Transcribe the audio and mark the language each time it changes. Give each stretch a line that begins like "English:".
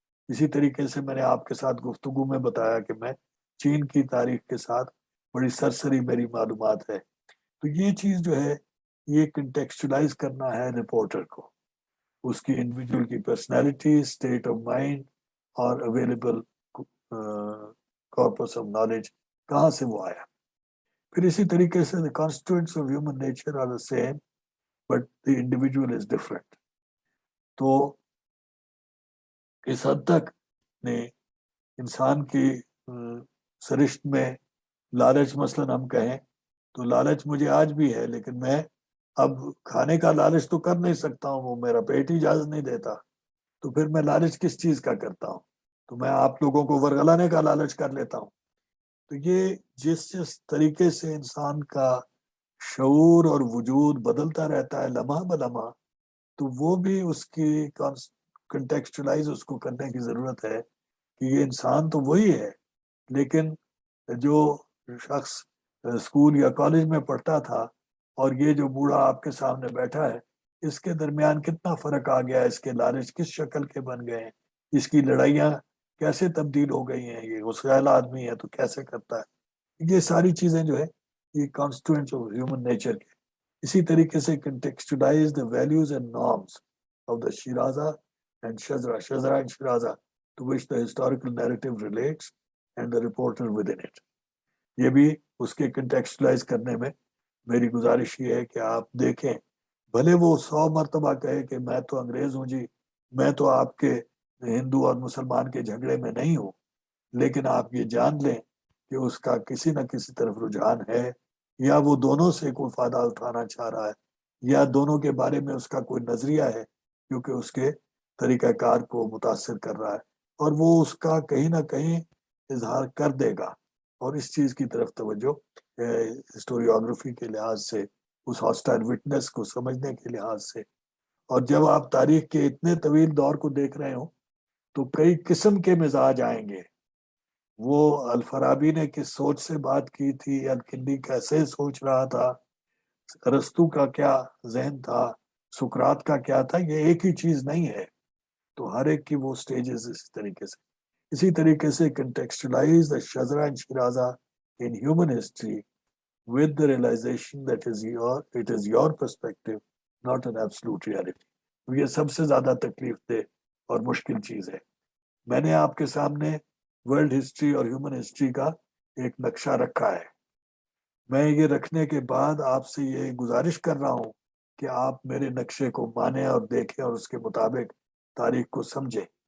Urdu: اسی طریقے سے میں نے آپ کے ساتھ گفتگو میں بتایا کہ میں چین کی تاریخ کے ساتھ بڑی سرسری میری معلومات ہے. تو یہ چیز جو ہے یہ کنٹیکسچلائز کرنا ہے رپورٹر کو، اس کی انڈیویجول کی پرسنالٹی، اسٹیٹ آف مائنڈ اور
English: available corpus of knowledge
Urdu: کہاں سے وہ آیا. پھر اسی طریقے سے
English: the constituents of human nature are the same but the individual is different.
Urdu: تو اس حد تک نے انسان کی سرشت میں لالچ مثلاً ہم کہیں تو لالچ مجھے آج بھی ہے، لیکن میں اب کھانے کا لالچ تو کر نہیں سکتا ہوں، وہ میرا پیٹ ہی اجازت نہیں دیتا. تو پھر میں لالچ کس چیز کا کرتا ہوں؟ تو میں آپ لوگوں کو ورغلانے کا لالچ کر لیتا ہوں. تو یہ جس طریقے سے انسان کا شعور اور وجود بدلتا رہتا ہے لمحہ بلمحہ، تو وہ بھی اس کی کنٹیکسچلائز اس کو کرنے کی ضرورت ہے کہ یہ انسان تو وہی ہے، لیکن جو شخص اسکول یا کالج میں پڑھتا تھا اور یہ جو بوڑھا آپ کے سامنے بیٹھا ہے، اس کے درمیان کتنا فرق آ گیا ہے، اس کے لالچ کس شکل کے بن گئے ہیں، اس کی لڑائیاں کیسے تبدیل ہو گئی ہیں، یہ غصہیل آدمی ہے تو کیسے کرتا ہے. یہ ساری چیزیں جو ہے یہ
English: constituents of human nature
Urdu: کے. اسی طریقے سے contextualise
English: the values and norms of the Shiraza and Shazra and Shiraza to which the historical narrative relates and the reporter within it.
Urdu: یہ بھی اس کے کنٹیکسچلائز کرنے میں میری گزارش یہ ہے کہ آپ دیکھیں، بھلے وہ 100 مرتبہ کہے کہ میں تو انگریز ہوں جی، میں تو آپ کے ہندو اور مسلمان کے جھگڑے میں نہیں ہوں، لیکن آپ یہ جان لیں کہ اس کا کسی نہ کسی طرف رجحان ہے، یا وہ دونوں سے کوئی فائدہ اٹھانا چاہ رہا ہے، یا دونوں کے بارے میں اس کا کوئی نظریہ ہے کیونکہ اس کے طریقہ کار کو متاثر کر رہا ہے، اور وہ اس کا کہیں نہ کہیں اظہار کر دے گا. اور اس چیز کی طرف توجہ ہسٹوریوگرافی کے لحاظ سے، اس ہاسٹائل وٹنس کو سمجھنے کے لحاظ سے. اور جب آپ تاریخ کے اتنے طویل دور کو دیکھ رہے ہوں تو کئی قسم کے مزاج آئیں گے. وہ الفارابی نے کس سوچ سے بات کی تھی، الکندی کیسے سوچ رہا تھا، ارسطو کا کیا ذہن تھا، سقراط کا کیا تھا، یہ ایک ہی چیز نہیں ہے. تو ہر ایک کی وہ سٹیجز اسی طریقے سے. اسی طریقے سے contextualise
English: the Shazra and Shiraza in human history with the realization that it is your perspective, not an absolute reality.
Urdu: یہ سب سے زیادہ تکلیف دہ اور مشکل چیز ہے. میں نے آپ کے سامنے ورلڈ ہسٹری اور ہیومن ہسٹری کا ایک نقشہ رکھا ہے. میں یہ رکھنے کے بعد آپ سے یہ گزارش کر رہا ہوں کہ آپ میرے نقشے کو مانیں اور دیکھیں اور اس کے مطابق تاریخ کو سمجھیں.